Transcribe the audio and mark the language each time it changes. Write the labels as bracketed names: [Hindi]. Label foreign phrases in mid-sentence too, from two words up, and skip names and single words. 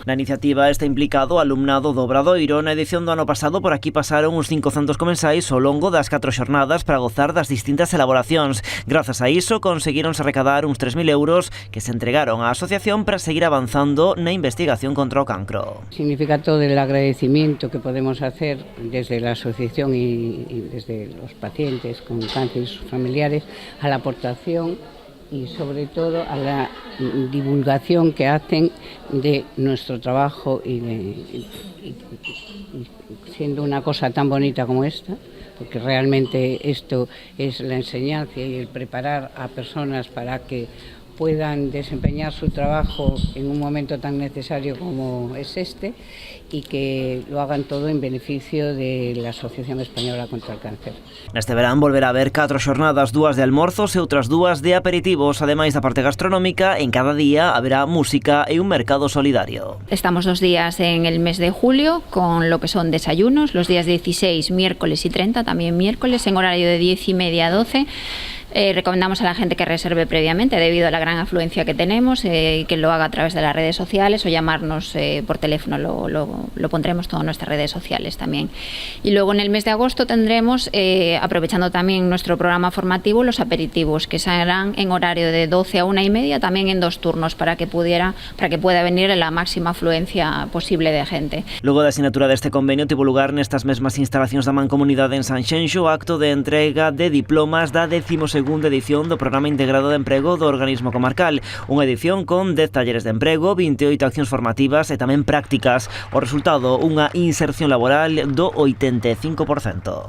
[Galician] Na iniciativa está implicado o alumnado do Obradoiro. Na edición do ano pasado por aquí pasaron uns 500 comensais ao longo das 4 xornadas para gozar das distintas elaboracións. Grazas a iso conseguironse recadar uns 3.000 euros que se entregaron á asociación para seguir avanzando na investigación contra o cancro. [Spanish] Significa todo el agradecimiento que podemos hacer desde la asociación y desde los pacientes con cáncer y sus familiares a la aportación y sobre todo a la divulgación que hacen de nuestro trabajo y siendo una cosa tan bonita como esta, porque realmente esto es la enseñanza y el preparar a personas para que puedan desempeñar su trabajo en un momento tan necesario como es este y que lo hagan todo en beneficio de la Asociación Española contra el Cáncer. [Galician] Neste verán volverá a haber 4 xornadas, 2 de almorzos e outras 2 de aperitivos. Ademais da parte gastronómica, en cada día haberá música e un mercado solidario. [Spanish] Estamos 2 días en el mes de julio con lo que son desayunos, los días 16, miércoles y 30, también miércoles, en horario de 10:30 a 12. Recomendamos a la gente que reserve previamente debido a la gran afluencia que tenemos, que lo haga a través de las redes sociales o llamarnos por teléfono, lo pondremos todo en nuestras redes sociales también. Y luego en el mes de agosto tendremos, aprovechando también nuestro programa formativo, los aperitivos, que serán en horario de 12 a 1:30, también en 2 turnos, para que pueda venir la máxima afluencia posible de gente. [Galician] Logo da asignatura deste convenio tivo lugar nestas mesmas instalacións da Mancomunidade en Sanxenxo o acto de entrega de diplomas da 12ª edición do Programa Integrado de Emprego do Organismo Comarcal, unha edición con 10 talleres de emprego, 28 accións formativas e tamén prácticas. O resultado, unha inserción laboral do 85%.